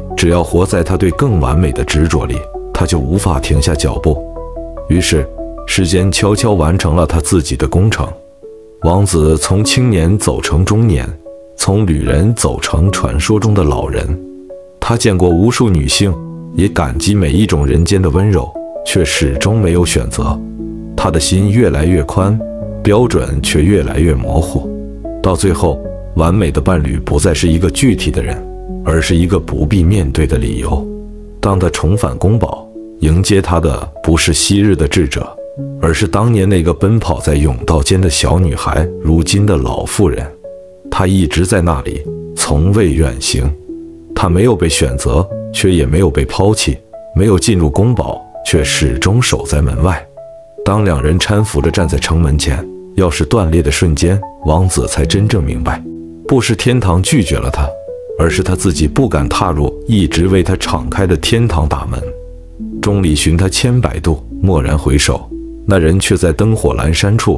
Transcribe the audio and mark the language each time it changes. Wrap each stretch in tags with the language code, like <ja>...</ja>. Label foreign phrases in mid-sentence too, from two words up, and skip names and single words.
<zh>只要活在他對更完美的執着裡，他就無法停下腳步。於是時間悄悄完成了他自己的工程。王子從青年走成中年，從旅人走成傳說中的老人。他見過無數女性，也感激每一種人間的溫柔，卻始終沒有選擇。他的心越來越寬，標準卻越來越模糊。到最後，完美的伴侶不再是一個具體的人，而是一個不必面對的理由。當他重返宮堡，迎接他的不是昔日的智者，而是當年那個奔跑在甬道間的小女孩，如今的老婦人。她一直在那裡，從未遠行。她沒有被選擇，卻也沒有被拋棄；沒有進入宮堡，卻始終守在門外。當兩人攙扶着站在城門前，鑰匙斷裂的瞬間，王子才真正明白，不是天堂拒絕了他，而是他自己不敢踏入一直為他敞開的天堂大門。眾裡尋他千百度，驀然回首，那人卻在燈火闌珊處。</zh>